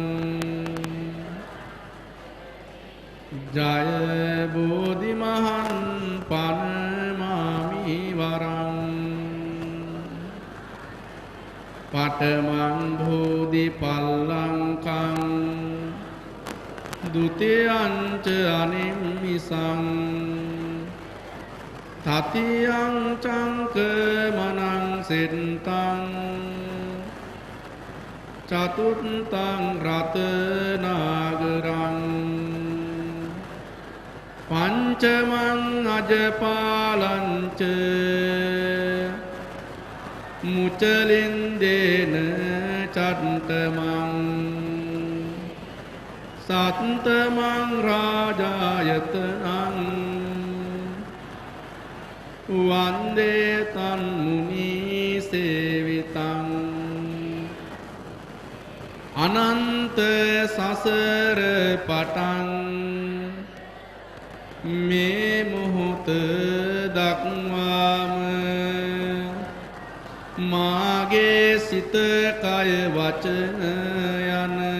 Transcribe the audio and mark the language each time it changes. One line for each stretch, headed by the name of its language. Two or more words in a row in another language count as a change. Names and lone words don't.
Pali: ජය බෝධි මහන් පනමාමි වරං පඨමං බෝධි පල්ලංකං ဒုတိယံ ච අනිම්මිසං තතියං චංක මනං සෙත්තං චතුත්තං රතනාගරං පංචමං අජපාලං ච මුචලින්දේන චත්තමං සත්තමං රාජායතනං වන්දේ තන් මුනි සේවිතං
Sinhala: අනන්ත සසර පටන් මේ මොහොත දක්වාම මාගේ සිත කය වචන යන